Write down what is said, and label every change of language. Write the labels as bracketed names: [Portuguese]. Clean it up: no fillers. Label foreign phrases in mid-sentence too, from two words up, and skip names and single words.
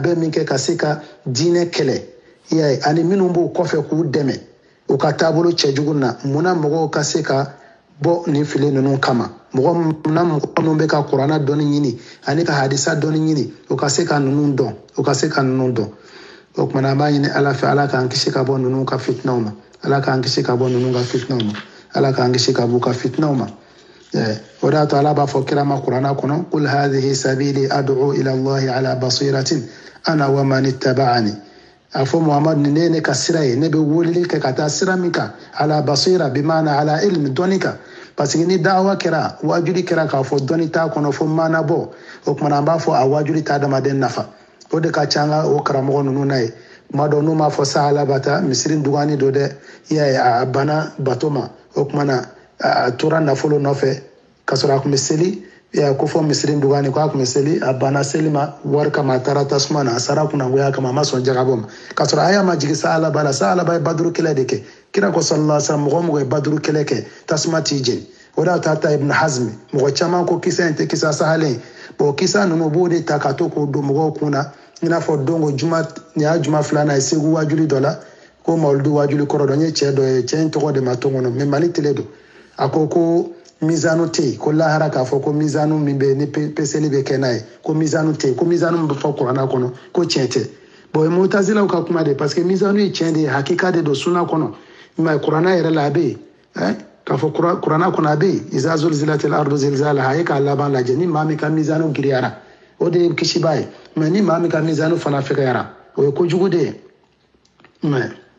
[Bambara] min kɛ ka se ka diinɛ kɛlɛ i y'a ye ani minnu b'u kɔfɛ k'u dɛmɛ o ka taabolo cɛjugu na munna mɔgɔw ka se ka bɔ nin fili ninnu kama mɔgɔ minnu bɛ ka kuranna dɔnni ɲini ani ka hadisa dɔnni ɲini o ka se ka ninnu dɔn o kumana an b'a ɲini ala fɛ ala k'an kisi ka bɔ ninnu ka fitinaw ma ala k'an kisi ka bɔ ninnu ka fitinaw ma ala k'an kisi ka bɔ ka fitinaw ma o de y'a to ala b'a fɔ kira ma kuranna kɔnɔ [Arabic] قل هذه سبيلي أدعو إلى الله على بصيرة أنا ومن اتبعني [Bambara] a fɔ muhamadu ni ne ye ne ka sira ye ne bɛ weleli kɛ ka taa sira min kan [Arabic] على بصيرة [Bambara] bi maana ala ilmi dɔnni kan [French] parce que [Bambara] ni dawa kɛra wajuli kɛra k'a fɔ dɔnni t'a kɔnɔ fo maana bɔ o kumana an b'a fɔ a wajuli t'a adamaden nafa o de ka ca an ka o karamɔgɔ ninnu na ye tuma dɔ n'u m'a fɔ sahala bata misiri dugani do dɛ i y'a ye a bana bato ma o kumana a tora nafolo nɔfɛ ka sɔrɔ a tun bɛ seli ko fɔ misiri dugani ko a tun bɛ seli a banna seli ma wari kama a taara tasuma na a sara kunangoya kama a ma sɔn jagabɔ ma ka sɔrɔ a y'a ma jigin sahala ba la sahala ba ye baduru kɛlɛ de kɛ kira ko [Arabic] صلى الله عليه وسلم [Bambara] mɔgɔ mɔgɔ ye baduru kɛlɛ kɛ tasuma t'i jeni o de y'a to a ta ibn hazmi mɔgɔ caman ko kisa in tɛ kisa sahalen bon kisa ninnu b'o de ta ka to k'o don mɔgɔw kun na i n'a fɔ don ko juma nin y'a juma filanan ye segu wajuli dɔ la ko mawuludu wajuli kɔrɔ dɔ n ye cɛ dɔ ye cɛ in tɔgɔ de ma to kɔnɔ mais mali tele don a ko mizanu tɛ yen ko lahara k'a fɔ ko mizanu min bɛ ni peseli bɛ kɛ n'a ye ko mizanu tɛ yen ko mizanu min bɛ fɔ kuranna kɔnɔ ko tiɲɛ tɛ bon o ye mutazilaw ka kuma de [French] parce que [Bambara] mizanu ye tiɲɛ de ye hakika de don sunna kɔnɔ mais kuranna yɛrɛ la a bɛ yen k'a fɔ kuranna kɔnɔ a bɛ yen [Arabic] إذا زلزلت الأرض زلزالها [Bambara] a ye k'a laban lajɛ ni maa min ka mizanu giriyara o de ye kisiba ye mais ni maa min ka mizanu fana fɛgɛyara o ye kojugu de ye mais